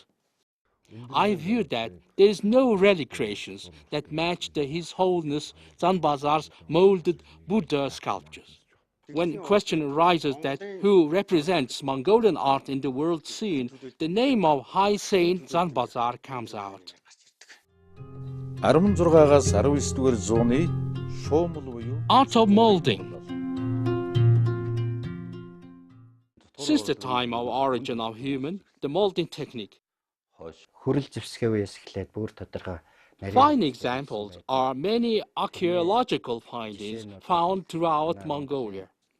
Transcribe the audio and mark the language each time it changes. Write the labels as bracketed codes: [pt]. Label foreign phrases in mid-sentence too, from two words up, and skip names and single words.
[en] I view that there is no relic creations that match His Holiness Zanbazar's molded Buddha sculptures. When question arises that who represents Mongolian art in the world scene, the name of High Saint Zanbazar comes out. [mn] 16-аас 19-р зууны шуумал буюу [en] Art of molding. Since the time of origin of human, the molding technique. Fine examples are many archaeological findings found throughout Mongolia.